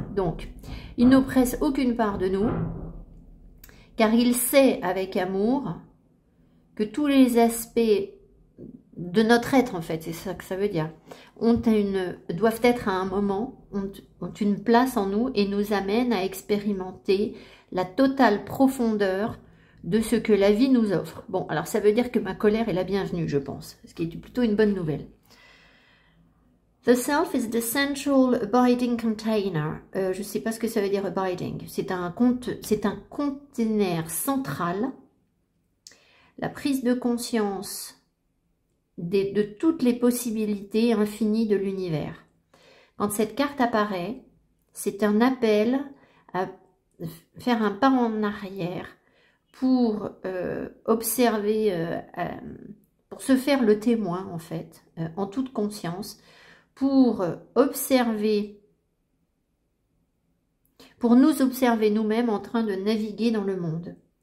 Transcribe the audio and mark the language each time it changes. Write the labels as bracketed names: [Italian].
[French] Donc, il n'oppresse aucune part de nous, car il sait avec amour que tous les aspects de notre être, en fait, c'est ça que ça veut dire, doivent être à un moment, ont une place en nous et nous amènent à expérimenter la totale profondeur de ce que la vie nous offre. Bon, alors ça veut dire que ma colère est la bienvenue, je pense, ce qui est plutôt une bonne nouvelle. [English] The self is the central abiding container. [French] Je ne sais pas ce que ça veut dire abiding. C'est un conteneur central. La prise de conscience de toutes les possibilités infinies de l'univers. Quand cette carte apparaît, c'est un appel à faire un pas en arrière pour observer, pour se faire le témoin en fait, en toute conscience, pour observer, pour nous observer nous-mêmes en train de naviguer dans le monde.